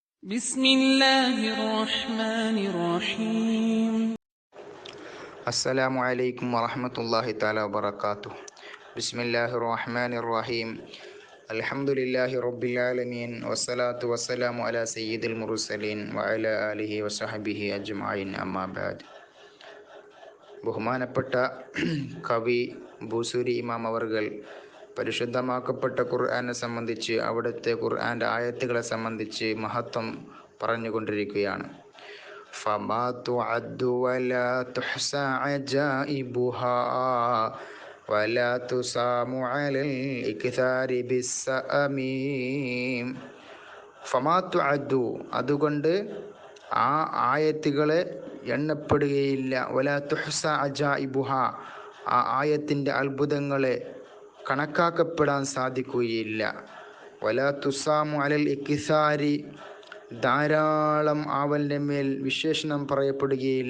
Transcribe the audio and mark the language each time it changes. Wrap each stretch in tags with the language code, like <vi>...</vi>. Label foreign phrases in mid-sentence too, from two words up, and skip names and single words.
<ar>بسم الله الرحمن الرحيم. السلام عليكم ورحمة الله تعالى وبركاته. بسم الله الرحمن الرحيم. الحمد لله رب العالمين والصلاة والسلام على سيد المرسلين وعلى آله وصحبه أجمعين أما بعد.</ar> <ml>ബഹുമാനപ്പെട്ട കവി ബൂസൂരി ഇമാം അവർകൾ പരിശുദ്ധമാക്കപ്പെട്ട ഖുർആനെ സംബന്ധിച്ച്, അവിടുത്തെ ഖുർആൻ്റെ ആയത്തുകളെ സംബന്ധിച്ച് മഹത്വം പറഞ്ഞുകൊണ്ടിരിക്കുകയാണ്.</ml> <ar>فما تعد ولا تحصى عجائبها ولا تسام على الإكثار بالسأم. فما تعد,</ar> <ml>അതുകൊണ്ട് ആ ആയത്തുകളെ എണ്ണപ്പെടുകയില്ല.</ml> <ar>ولا تحصى عجائبها,</ar> <ml>ആ ആയത്തിൻ്റെ അത്ഭുതങ്ങളെ കണക്കാക്കപ്പെടാൻ സാധിക്കുകയില്ല.</ml> <ar>ولا تسام على الإكثار,</ar> <ml>ധാരാളം ആവലിൻ്റെ മേൽ വിശേഷണം പറയപ്പെടുകയില്ല.</ml>